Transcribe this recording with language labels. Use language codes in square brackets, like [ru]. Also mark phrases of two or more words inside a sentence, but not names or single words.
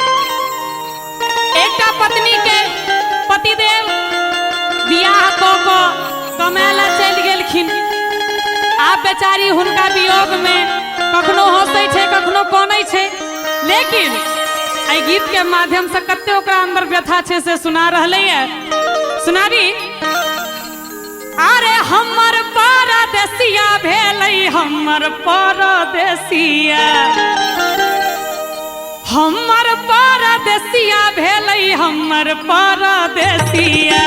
[mai] एकटा पत्नी के पतिदेव बियाह क कमाए ला चलि गेलखिन। आब बेचारी हुनका वियोग में कखनो हंसै छे कखनो कानै छे, लेकिन एहि गीत के माध्यम से कते ओकरा अंदर व्यथा छे से सुना रहले है। सुनारी। अरे हमर परदेसिया भेलै हमर परदेसिया, हमर परदेसिया भेलै हमर परदेसिया।